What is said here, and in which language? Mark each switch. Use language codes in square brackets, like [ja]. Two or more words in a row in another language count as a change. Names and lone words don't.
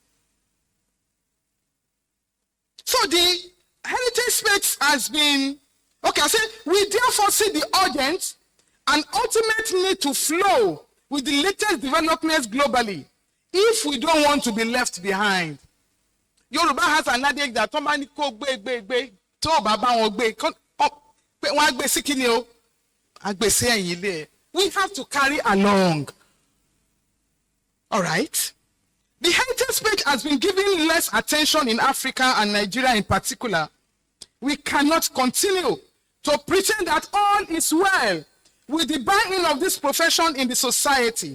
[en] So the heritage space has been, okay, I said, we therefore see the urgent and ultimate need to flow with the latest developments globally if we don't want to be left behind. Yoruba has an adage that somebody [yo] ko gbe to baba won gbe won gbe si kini o agbe si eyin ile. [en] We have to carry along. All right. The heritage space has been given less attention in Africa and Nigeria in particular. We cannot continue to pretend that all is well with the buy-in of this profession in the society.